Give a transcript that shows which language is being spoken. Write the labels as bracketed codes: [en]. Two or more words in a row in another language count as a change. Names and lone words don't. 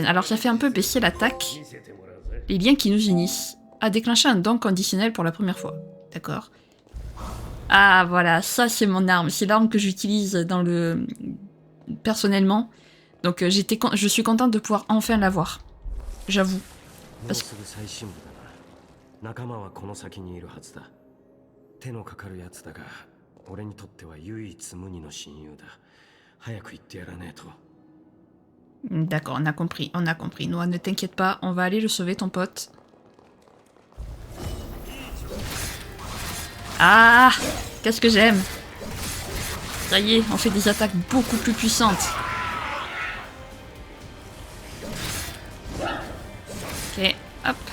[fr] Alors ça fait un peu baisser l'attaque. Les liens qui nous unissent. A déclenché un don conditionnel pour la première fois. D'accord. Ah voilà, ça c'est mon arme. C'est l'arme que j'utilise dans le... personnellement. Donc je suis contente de pouvoir enfin l'avoir. J'avoue. Parce que... [ja] 仲間はこの先にいるはずだ。手のかかるやつだが、俺にとっては唯一無二の親友だ。早く行ってやらねえと。 [fr] D'accord, on a compris, on a compris. Noah, ne t'inquiète pas, on va aller le sauver, ton pote. Ah, qu'est-ce que j'aime. Ça y est, on fait des attaques beaucoup plus puissantes. Ok, hop.